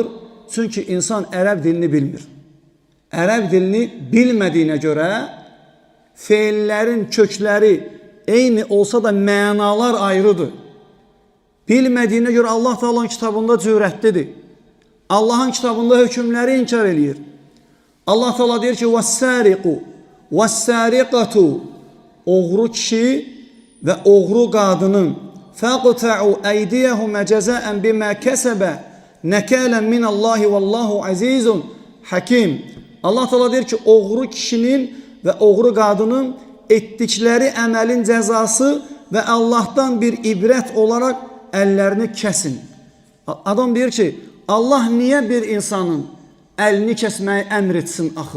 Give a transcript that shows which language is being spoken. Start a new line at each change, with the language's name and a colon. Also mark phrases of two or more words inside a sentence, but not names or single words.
Azerbaijani: Çünki insan ərəb dilini bilmir. Ərəb dilini bilmədiyinə görə feillərin kökləri eyni olsa da mənalar ayrıdır. Bilmədiyinə görə Allah Teala'nın kitabında cürətlidir. Allahın kitabında hökmləri inkar eləyir. Allah Teala deyir ki,
Arabic: وَالسَّارِقُ وَالسَّارِقَةُ
Azerbaijani: Oğru kişi və oğru qadının
Arabic: فَقْتَعُوا اَيْدِيَهُمَ جَزَاءً بِمَا كَسَبَ نَكَالًا مِنَ اللّٰهِ وَاللّٰهُ عَز۪يزٌ حَكِيمٌ
Azerbaijani: Allah Teala deyir ki, oğru kişinin və oğru qadının etdikləri əməlin cəzası və Allahdan bir ibrət olaraq əllərini kəsin. Adam deyir ki, Allah niyə bir insanın əlini kəsməyi əmr etsin axı?